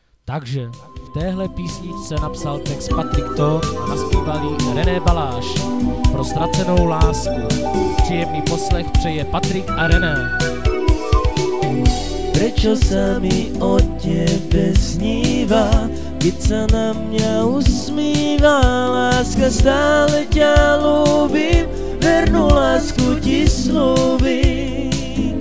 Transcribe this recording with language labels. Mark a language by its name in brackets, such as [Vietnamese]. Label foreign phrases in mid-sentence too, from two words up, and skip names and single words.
[Czech] Takže v téhle písničce napsal text Patrik Tóth a naspívali René Baláš. Pro ztracenou lásku. Příjemný poslech přeje Patrik a René. [Slovak] Prečo sa mi o tebe sníva, keď sa na mňa usmíva? Láska, stále ťa ľúbim, vernú lásku ti slúbim.